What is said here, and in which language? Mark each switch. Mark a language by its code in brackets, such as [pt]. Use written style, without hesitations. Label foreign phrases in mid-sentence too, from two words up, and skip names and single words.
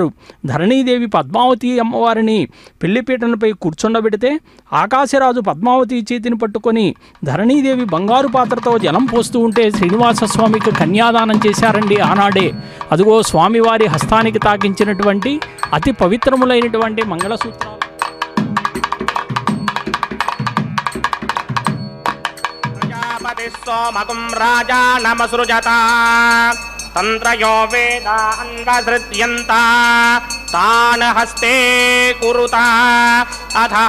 [te] ధరణీదేవి పద్మావతి అమ్మవారిని పెళ్లిపీటలపై కూర్చుండబెడితే ఆకాశరాజు పద్మావతి చేతిని పట్టుకొని ధరణీదేవి బంగారు పాత్రతో జలం పోస్తూ ఉంటే శ్రీనివాస స్వామికి కన్యాదానం చేశారండి ఆనాడే. అదిగో స్వామివారి హస్తానికి తాకించినటువంటి అతి పవిత్రములైనటువంటి మంగళసూత్రాలు. [sa] सोमकुं राजानमसृजता तन्त्रयो वेदा अन्वसृज्यन्ता तान् हस्ते कुरुता अथः